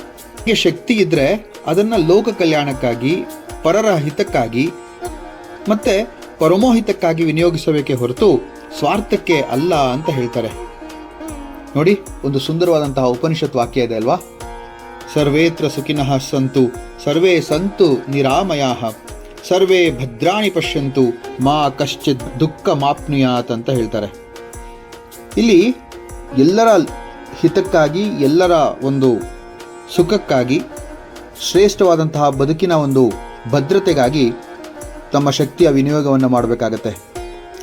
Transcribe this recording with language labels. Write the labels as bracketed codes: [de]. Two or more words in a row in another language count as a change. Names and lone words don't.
[kn] ಹೀಗೆ ಶಕ್ತಿ ಇದ್ದರೆ ಅದನ್ನು ಲೋಕ ಕಲ್ಯಾಣಕ್ಕಾಗಿ, ಪರರ ಹಿತಕ್ಕಾಗಿ ಮತ್ತೆ ಪರಮೋಹಿತಕ್ಕಾಗಿ ವಿನಿಯೋಗಿಸಬೇಕೇ ಹೊರತು ಸ್ವಾರ್ಥಕ್ಕೆ ಅಲ್ಲ ಅಂತ ಹೇಳ್ತಾರೆ. ನೋಡಿ, ಒಂದು ಸುಂದರವಾದಂತಹ ಉಪನಿಷತ್ ವಾಕ್ಯ ಇದೆ ಅಲ್ವಾ? [sa] ಸರ್ವೇತ್ರ ಸುಖಿನಃ ಸಂತು ಸರ್ವೇ ಸಂತು ನಿರಾಮಯಾಃ ಸರ್ವೇ ಭದ್ರಾಣಿ ಪಶ್ಯಂತು ಮಾ ಕಶ್ಚಿತ್ ದುಃಖ ಮಾಪ್ನುಯಾತ್ [kn] ಅಂತ ಹೇಳ್ತಾರೆ. ಇಲ್ಲಿ ಎಲ್ಲರ ಹಿತಕ್ಕಾಗಿ, ಎಲ್ಲರ ಒಂದು ಸುಖಕ್ಕಾಗಿ, ಶ್ರೇಷ್ಠವಾದಂತಹ ಬದುಕಿನ ಒಂದು ಭದ್ರತೆಗಾಗಿ ತಮ್ಮ ಶಕ್ತಿಯ ವಿನಿಯೋಗವನ್ನು ಮಾಡಬೇಕಾಗತ್ತೆ.